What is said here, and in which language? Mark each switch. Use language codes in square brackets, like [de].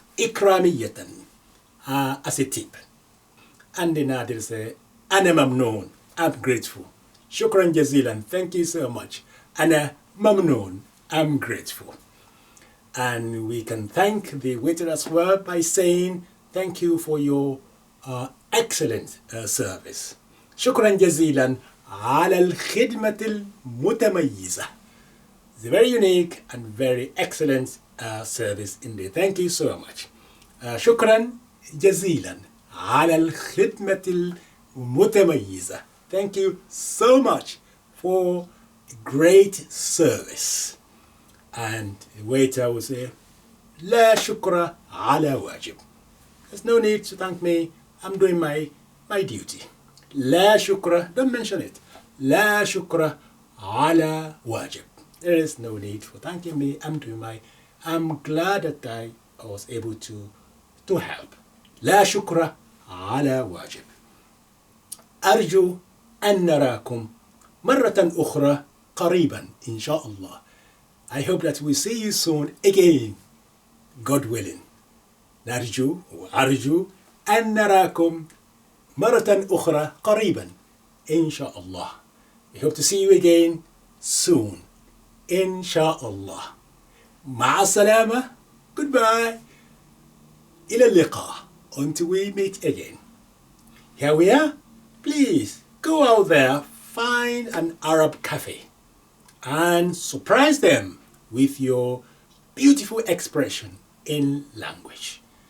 [en] إكرامية, as a tip. And then they'll say, [ar] أنا ممنون, [en] I'm grateful. [ar] شكرا جزيلا, [en] thank you so much. [ar] أنا ممنون, [en] I'm grateful. And we can thank the waiter as well by saying, thank you for your excellent service. [ar] شكرا جزيلا على الخدمة المتميزة. [en] It's a very unique and very excellent service indeed. Thank you so much. [ar] شكرا جزيلا على الخدمة المتميزة. [en] Thank you so much for great service. And the waiter will say, [ar] لا شكر على واجب. [en] There's no need to thank me. I'm doing my duty. [ar] لا شكر, [en] don't mention it. [ar] لا شكر على واجب. [en] There is no need for thanking me. I'm glad that I was able to help. [ar] لا شكر على واجب. أرجو أن نراكم مرة أخرى قريبا إن شاء الله. [en] I hope that we see you soon again, God willing. [ar] نرجو وأرجو أن نراكم مرة أخرى قريبا إن شاء الله. [en] We hope to see you again soon, إن شاء الله. [ar] مع السلامة. [en] Goodbye. [ar] إلى اللقاء. [en] Until we meet again. Here we are. Please go out there, find an Arab cafe and surprise them with your beautiful expression in language.